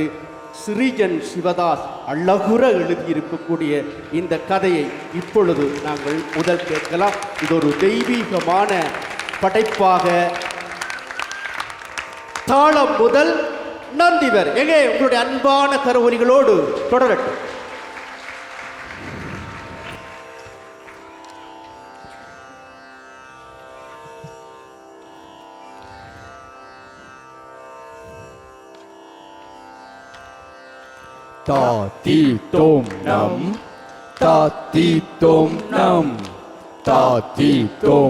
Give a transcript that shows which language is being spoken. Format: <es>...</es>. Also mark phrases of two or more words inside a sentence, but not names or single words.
<ta>சிறிஜன் சிவதாஸ் அழகுற எழுதியிருக்கக்கூடிய இந்த கதையை இப்பொழுது நாங்கள் முதல் கேட்கலாம். இது ஒரு தெய்வீகமான படைப்பாக தாளம் முதல் நந்திவர் எங்கே உங்களுடைய அன்பான கரவொலிகளோடு தொடரட்டும். Ta ti tom nam, ta ti tom nam, ta ti tom</ta>